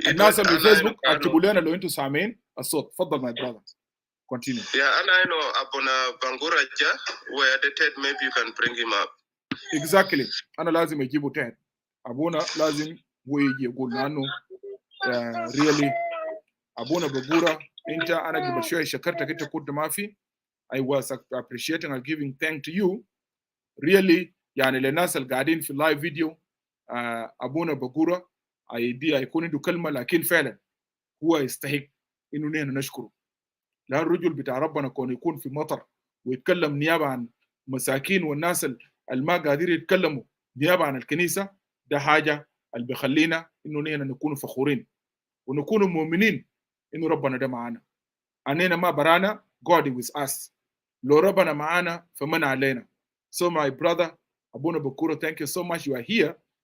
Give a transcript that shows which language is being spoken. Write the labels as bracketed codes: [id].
[ar] الناس اللي في فيسبوك اكتبوا لنا لو انتم سامعين الصوت. تفضل [en] my brother. Continue. I know Abuna Bangura Ja, where the Ted, maybe you can bring him up. Exactly. [ar] أنا لازم أجيبه تاني. أبونا لازم هو يجي يقول لأنه really أبونا بقورة أنت أنا قبل شوية شكرتك أنت كنت ما في. [en] I was appreciating and giving thanks to you. [ar] Really يعني للناس اللي قاعدين في اللايف فيديو أبونا بقورة هيكون عنده كلمة, لكن فعلا هو يستحق إنه نحن نشكره. لأن الرجل بتاع ربنا كون يكون في مطر ويتكلم نيابة عن مساكين والناس اللي ما قادرين يتكلموا نيابة عن الكنيسة, ده حاجة اللي بيخلينا إنه نحن نكون فخورين ونكون مؤمنين إنه ربنا ده معانا. أننا ما برانا, [en] God is with us. [ar] لو ربنا معانا فمن علينا. [en] So my brother أبونا بكورة, thank you so much you are here.